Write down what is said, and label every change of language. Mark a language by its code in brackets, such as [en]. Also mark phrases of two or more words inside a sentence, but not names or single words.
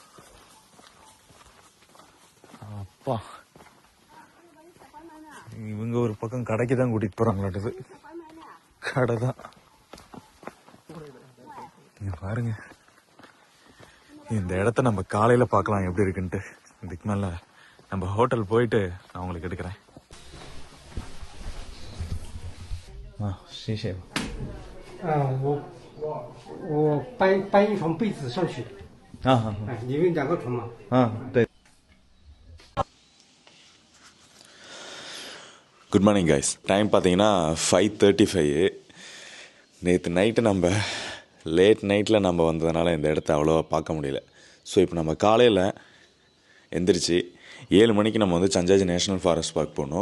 [ta] அப்பா, இவங்க ஒரு பக்கம் கடைக்கு தான் கூட்டிட்டு போறாங்களாட்டது. கடை தான் இங்க பாருங்க. இந்த இடத்த நம்ம காலையில பார்க்கலாம் எப்படி இருக்குன்ட்டு. இதுக்கு மேல நம்ம ஹோட்டல் போயிட்டு நான் உங்களுக்கு எடுக்கிறேன். [zh] 谢谢。我搬一床被子上去。里面2个床嘛。 [en] 对。 good morning guys. [ta] டைம் பார்த்தீங்கன்னா 5:35. நேற்று நைட்டு நம்ம [en] late nightil [ta] நம்ம வந்ததுனால இந்த இடத்த அவ்வளோவா பார்க்க முடியல. ஸோ இப்போ நம்ம காலையில் எந்திரிச்சு 7 மணிக்கு நம்ம வந்து சஞ்சாஜி நேஷ்னல் ஃபாரஸ்ட் பார்க் போகணும்.